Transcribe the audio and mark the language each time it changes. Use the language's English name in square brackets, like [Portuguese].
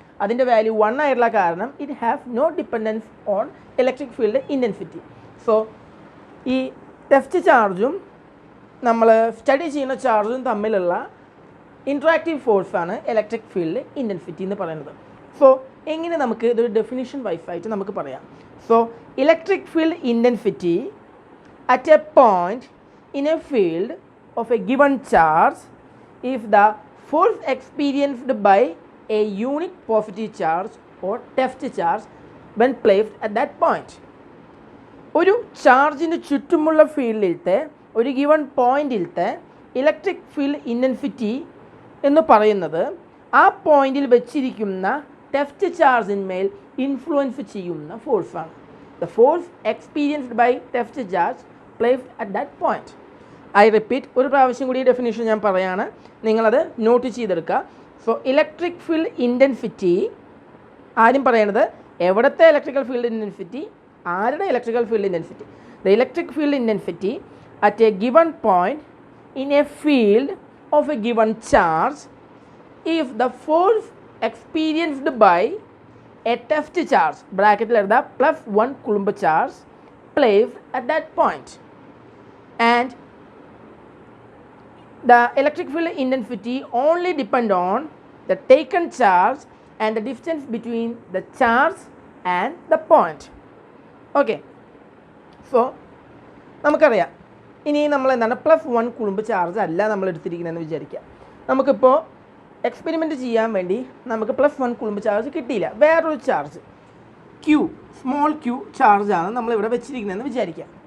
[Malayalam] അതിൻ്റെ വാല്യൂ 1 ആയിട്ടുള്ള കാരണം [English] It have no dependence on electric field intensity. [Malayalam] So ഈ ടെസ്റ്റ് ചാർജും നമ്മൾ സ്റ്റഡി ചെയ്യുന്ന ചാർജും തമ്മിലുള്ള ഇൻട്രാക്റ്റീവ് ഫോഴ്സാണ് ഇലക്ട്രിക് ഫീൽഡ് ഇൻറ്റൻസിറ്റി എന്ന് പറയുന്നത്. സോ എങ്ങനെ നമുക്ക് ഇതൊരു ഡെഫിനിഷൻ വൈസായിട്ട് നമുക്ക് പറയാം. [English] So electric field intensity at a point in a field of a given charge if the force experienced by a unit positive charge or test charge when placed at that point. [Malayalam] ഒരു ചാർജിന് ചുറ്റുമുള്ള ഫീൽഡിലത്തെ ഒരു given പോയിന്റിലത്തെ electric field intensity എന്ന് പറയുന്നത് ആ പോയിന്റിൽ വെച്ചിരിക്കുന്ന test ചാർജിന്മേൽ influence ചെയ്യുന്ന ഫോഴ്സാണ്. [English] The force experienced by test charge placed at that point. I repeat, [Malayalam] ഒരു പ്രാവശ്യം കൂടി ഡെഫിനേഷൻ ഞാൻ പറയാണ്, നിങ്ങളത് നോട്ട് ചെയ്തെടുക്കുക. സോ ഇലക്ട്രിക് ഫീൽഡ് ഇൻറ്റൻസിറ്റി, ആദ്യം പറയണത് എവിടുത്തെ ഇലക്ട്രിക്കൽ ഫീൽഡ് ഇൻറ്റൻസിറ്റി, ആരുടെ electrical field intensity. [English] the electric field intensity at a given point in a field of a given charge if the force experienced by a test charge, [Malayalam] ബ്രാക്കറ്റിൽ എഴുതാം [English] +1 coulomb charge, placed at that point, and the electric field intensity only depend on the taken charge and the distance between the charge and the point. [Malayalam] Okay, so നമുക്കറിയാം ഇനി നമ്മൾ എന്താണ് +1 കുളുംബ് charge അല്ല നമ്മൾ എടുത്തിരിക്കുന്നതെന്ന് വിചാരിക്കുക. നമുക്കിപ്പോൾ എക്സ്പെരിമെൻറ്റ് ചെയ്യാൻ വേണ്ടി നമുക്ക് +1 കുളുംബ് ചാർജ് കിട്ടിയില്ല, വേറൊരു ചാർജ് ക്യൂ, സ്മോൾ ക്യൂ ചാർജാണ് നമ്മളിവിടെ വെച്ചിരിക്കുന്നതെന്ന് വിചാരിക്കുക.